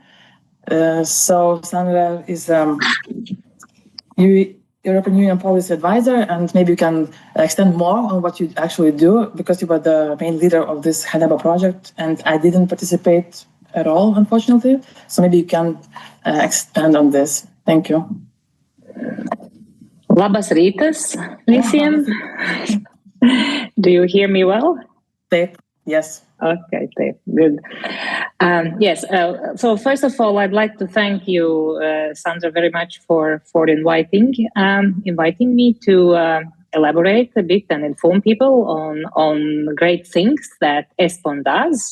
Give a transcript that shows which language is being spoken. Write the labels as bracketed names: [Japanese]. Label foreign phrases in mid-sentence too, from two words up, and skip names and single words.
[English] So Sandra is European Union policy advisor, and maybe you can extend more on what you actually do, because you were the main leader of this CHANEBO project, and I didn't participate at all, unfortunately. So maybe you can expand on this. Thank you. [Lithuanian] Labas rytas visiem. [English] Do you hear me well? Yes. Okay, good. Yes. So first of all, I'd like to thank you, Sandra, very much for inviting me to elaborate a bit and inform people on great things that ESPON does.